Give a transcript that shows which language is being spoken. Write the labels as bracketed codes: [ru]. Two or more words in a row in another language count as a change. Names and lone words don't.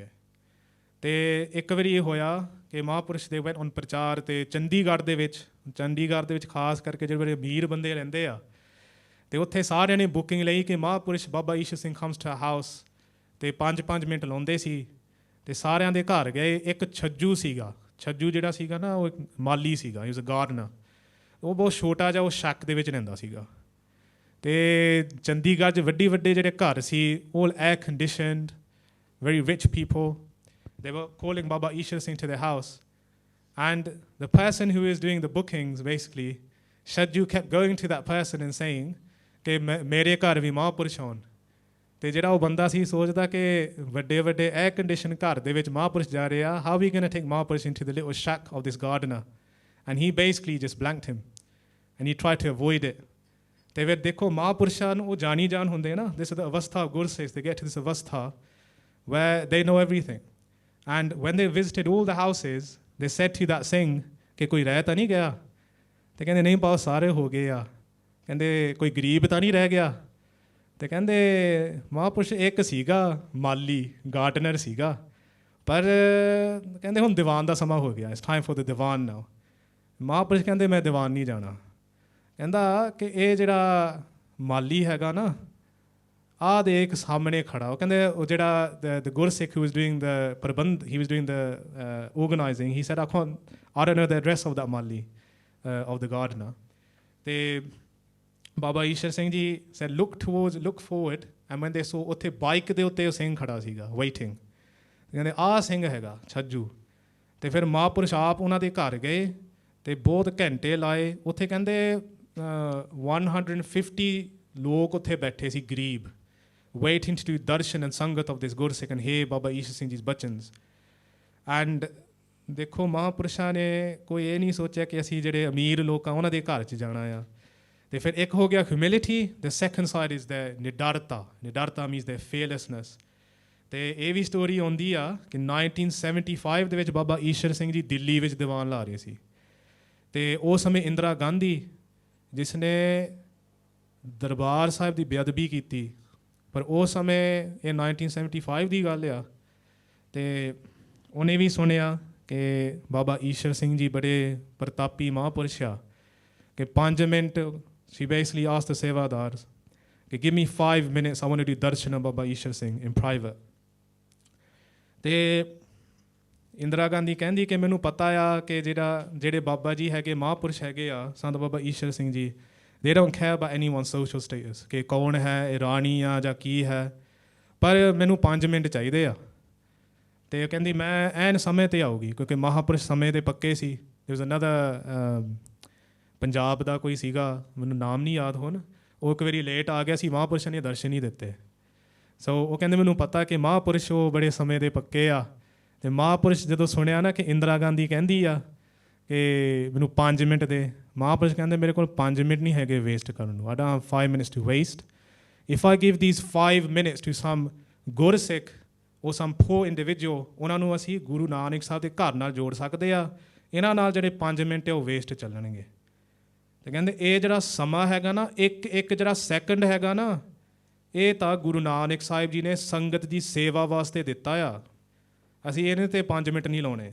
[pa] ਅਤੇ ਇੱਕ ਵਾਰੀ ਇਹ ਹੋਇਆ ਕਿ ਮਹਾਂਪੁਰਸ਼ ਦੇ ਵੈਨ ਪ੍ਰਚਾਰ ਅਤੇ ਚੰਡੀਗੜ੍ਹ ਦੇ ਵਿੱਚ ਖਾਸ ਕਰਕੇ ਜਿਹੜੇ ਬੜੇ ਅਮੀਰ ਬੰਦੇ ਰਹਿੰਦੇ ਆ ਅਤੇ ਉੱਥੇ ਸਾਰਿਆਂ ਨੇ ਬੁਕਿੰਗ ਲਈ ਕਿ ਮਹਾਂਪੁਰਸ਼ ਬਾਬਾ ਈਸ਼ਰ ਸਿੰਘ [en] comes to house, [pa] ਅਤੇ 5-5 ਮਿੰਟ ਲਾਉਂਦੇ ਸੀ ਅਤੇ ਸਾਰਿਆਂ ਦੇ ਘਰ ਗਏ। ਇੱਕ ਛੱਜੂ ਸੀਗਾ, ਛੱਜੂ ਜਿਹੜਾ ਸੀਗਾ ਨਾ ਉਹ ਇੱਕ ਮਾਲੀ ਸੀਗਾ, [en] he was a gardener. [pa] ਉਹ ਬਹੁਤ ਛੋਟਾ ਜਿਹਾ ਉਹ ਸ਼ੱਕ ਦੇ ਵਿੱਚ ਰਹਿੰਦਾ ਸੀਗਾ। ਅਤੇ ਚੰਡੀਗੜ੍ਹ 'ਚ ਵੱਡੇ ਜਿਹੜੇ ਘਰ ਸੀ [en] all air conditioned, very rich people. They were calling Baba Ishar Singh to their house. And the person who is doing the bookings, basically, Shadju kept going to that person and saying [pa] ਕਿ ਮੇਰੇ ਘਰ ਵੀ ਮਹਾਂਪੁਰਸ਼ ਹੋਣ। ਅਤੇ ਜਿਹੜਾ ਉਹ ਬੰਦਾ ਸੀ ਸੋਚਦਾ ਕਿ ਵੱਡੇ [en] air condition [pa] ਘਰ ਦੇ ਵਿੱਚ ਮਹਾਂਪੁਰਸ਼ ਜਾ ਰਹੇ ਆ, [en] how we gonna take ਮਹਾਂਪੁਰਸ਼ into the little shack of this gardener? And he basically just blanked him and he tried to avoid it. [pa] ਅਤੇ ਫਿਰ ਦੇਖੋ ਮਹਾਂਪੁਰਸ਼ਾਂ ਨੂੰ ਉਹ ਜਾਣੀ ਜਾਣ ਹੁੰਦੇ ਨਾ, [en] this is the avastha of Gursikhs, they get to this avastha where they know everything. And when they visited all the houses, they said to that Singh [pa] ਕਿ ਕੋਈ ਰਹਿ ਤਾਂ ਨਹੀਂ ਗਿਆ? ਅਤੇ ਕਹਿੰਦੇ ਨਹੀਂ ਬਹੁਤ ਸਾਰੇ ਹੋ ਗਏ ਆ। ਕਹਿੰਦੇ ਕੋਈ ਗਰੀਬ ਤਾਂ ਨਹੀਂ ਰਹਿ ਗਿਆ? ਅਤੇ ਕਹਿੰਦੇ ਮਹਾਂਪੁਰਸ਼ ਇੱਕ ਸੀਗਾ ਮਾਲੀ, ਗਾਰਡਨਰ ਸੀਗਾ, ਪਰ ਕਹਿੰਦੇ ਹੁਣ ਦੀਵਾਨ ਦਾ ਸਮਾਂ ਹੋ ਗਿਆ, [en] it's time for the Diwan now. [pa] ਮਹਾਂਪੁਰਸ਼ ਕਹਿੰਦੇ ਮੈਂ ਦੀਵਾਨ ਨਹੀਂ ਜਾਣਾ। ਕਹਿੰਦਾ ਕਿ ਇਹ ਜਿਹੜਾ ਮਾਲੀ ਹੈਗਾ ਨਾ, ਆਹ ਦੇ ਇੱਕ ਸਾਹਮਣੇ ਖੜਾ। ਉਹ ਕਹਿੰਦੇ ਉਹ ਜਿਹੜਾ [en] ਦ ਗੁਰਸਿੱਖ who was doing the ਪ੍ਰਬੰਧ, he was doing the organizing, he said I don't know the address of that ਮਾਲੀ of the gardener. [pa] ਅਤੇ ਬਾਬਾ ਈਸ਼ਰ ਸਿੰਘ ਜੀ [en] said look forward, and when they saw [pa] ਉੱਥੇ ਬਾਈਕ ਦੇ ਉੱਤੇ ਉਹ ਸਿੰਘ ਖੜਾ ਸੀਗਾ ਵੇਟਿੰਗ। ਕਹਿੰਦੇ ਆਹ ਸਿੰਘ ਹੈਗਾ ਛੱਜੂ। ਅਤੇ ਫਿਰ ਮਹਾਂਪੁਰਸ਼ ਆਪ ਉਹਨਾਂ ਦੇ ਘਰ ਗਏ ਅਤੇ ਬਹੁਤ ਘੰਟੇ ਲਾਏ ਉੱਥੇ। ਕਹਿੰਦੇ 150 ਲੋਕ ਉੱਥੇ ਬੈਠੇ ਸੀ ਗਰੀਬ, [en] waiting to do darshan and sangat of this Gursikh and hear Baba Ishar Singh ji's bachans. [pa] And ਦੇਖੋ ਮਹਾਂਪੁਰਸ਼ਾਂ ਨੇ ਕੋਈ ਇਹ ਨਹੀਂ ਸੋਚਿਆ ਕਿ ਅਸੀਂ ਜਿਹੜੇ ਅਮੀਰ ਲੋਕ ਆ ਉਹਨਾਂ ਦੇ ਘਰ 'ਚ ਜਾਣਾ ਆ। ਅਤੇ ਫਿਰ ਇੱਕ ਹੋ ਗਿਆ ਹਿਊਮਿਲਿਟੀ, [en] the second side is the [pa] ਨਿਡਰਤਾ। [en] ਨਿਡਰਤਾ means the fearlessness. [pa] ਅਤੇ ਇਹ ਵੀ ਸਟੋਰੀ ਆਉਂਦੀ ਆ ਕਿ 1975 ਦੇ ਵਿੱਚ ਬਾਬਾ ਈਸ਼ਰ ਸਿੰਘ ਜੀ ਦਿੱਲੀ ਵਿੱਚ ਦੀਵਾਨ ਲਾ ਰਹੇ ਸੀ। ਅਤੇ ਉਸ ਸਮੇਂ ਇੰਦਰਾ ਗਾਂਧੀ ਜਿਸ ਨੇ ਦਰਬਾਰ ਸਾਹਿਬ ਦੀ ਬੇਅਦਬੀ ਕੀਤੀ, ਪਰ ਉਸ ਸਮੇਂ ਇਹ 1975 ਦੀ ਗੱਲ ਆ, ਅਤੇ ਉਹਨੇ ਵੀ ਸੁਣਿਆ ਕਿ ਬਾਬਾ ਈਸ਼ਰ ਸਿੰਘ ਜੀ ਬੜੇ ਪ੍ਰਤਾਪੀ ਮਹਾਂਪੁਰਸ਼ ਆ ਕਿ 5 ਮਿੰਟ [en] she basically asked the sevadars [pa] ਕਿ [en] give me 5 minutes, I want to do darshan of Baba Ishar Singh in private. [pa] ਅਤੇ ਇੰਦਰਾ ਗਾਂਧੀ ਕਹਿੰਦੀ ਕਿ ਮੈਨੂੰ ਪਤਾ ਆ ਕਿ ਜਿਹੜੇ ਬਾਬਾ ਜੀ ਹੈਗੇ ਮਹਾਂਪੁਰਸ਼ ਹੈਗੇ ਆ ਸੰਤ ਬਾਬਾ ਈਸ਼ਰ ਸਿੰਘ ਜੀ, [en] they don't care about anyone's social status [pa] ਕਿ ਕੌਣ ਹੈ, ਇਹ ਰਾਣੀ ਆ ਜਾਂ ਕੀ ਹੈ, ਪਰ ਮੈਨੂੰ 5 ਮਿੰਟ ਚਾਹੀਦੇ ਆ। ਅਤੇ ਉਹ ਕਹਿੰਦੀ ਮੈਂ ਐਨ ਸਮੇਂ 'ਤੇ ਆਊਗੀ ਕਿਉਂਕਿ ਮਹਾਂਪੁਰਸ਼ ਸਮੇਂ ਦੇ ਪੱਕੇ ਸੀ। [en] there was another [pa] ਪੰਜਾਬ ਦਾ ਕੋਈ ਸੀਗਾ, ਮੈਨੂੰ ਨਾਮ ਨਹੀਂ ਯਾਦ ਹੁਣ, ਉਹ ਇੱਕ ਵਾਰੀ ਲੇਟ ਆ ਗਿਆ ਸੀ, ਮਹਾਂਪੁਰਸ਼ਾਂ ਨੇ ਦਰਸ਼ਨ ਨਹੀਂ ਦਿੱਤੇ। ਸੋ ਉਹ ਕਹਿੰਦੇ ਮੈਨੂੰ ਪਤਾ ਕਿ ਮਹਾਂਪੁਰਸ਼ ਉਹ ਬੜੇ ਸਮੇਂ ਦੇ ਪੱਕੇ ਆ। ਅਤੇ ਮਹਾਂਪੁਰਸ਼ ਜਦੋਂ ਸੁਣਿਆ ਨਾ ਕਿ ਇੰਦਰਾ ਗਾਂਧੀ ਕਹਿੰਦੀ ਆ ਕਿ ਮੈਨੂੰ 5 ਮਿੰਟ ਦੇ, ਮਹਾਂਪੁਰਸ਼ ਕਹਿੰਦੇ ਮੇਰੇ ਕੋਲ 5 ਮਿੰਟ ਨਹੀਂ ਹੈਗੇ ਵੇਸਟ ਕਰਨ ਨੂੰ। [en] I don't have 5 minutes to waste. If I give these 5 minutes to some Gursikh or some poor individual, [pa] ਉਹਨਾਂ ਨੂੰ ਅਸੀਂ ਗੁਰੂ ਨਾਨਕ ਸਾਹਿਬ ਦੇ ਘਰ ਨਾਲ ਜੋੜ ਸਕਦੇ ਆ। ਇਹਨਾਂ ਨਾਲ ਜਿਹੜੇ 5 ਮਿੰਟ ਉਹ ਵੇਸਟ ਚੱਲਣਗੇ। ਅਤੇ ਕਹਿੰਦੇ ਇਹ ਜਿਹੜਾ ਸਮਾਂ ਹੈਗਾ ਨਾ, ਇੱਕ ਜਿਹੜਾ ਸੈਕਿੰਡ ਹੈਗਾ ਨਾ, ਇਹ ਤਾਂ ਗੁਰੂ ਨਾਨਕ ਸਾਹਿਬ ਜੀ ਨੇ ਸੰਗਤ ਦੀ ਸੇਵਾ ਵਾਸਤੇ ਦਿੱਤਾ ਆ। ਅਸੀਂ ਇਹਦੇ 'ਤੇ 5 ਮਿੰਟ ਨਹੀਂ ਲਾਉਣੇ।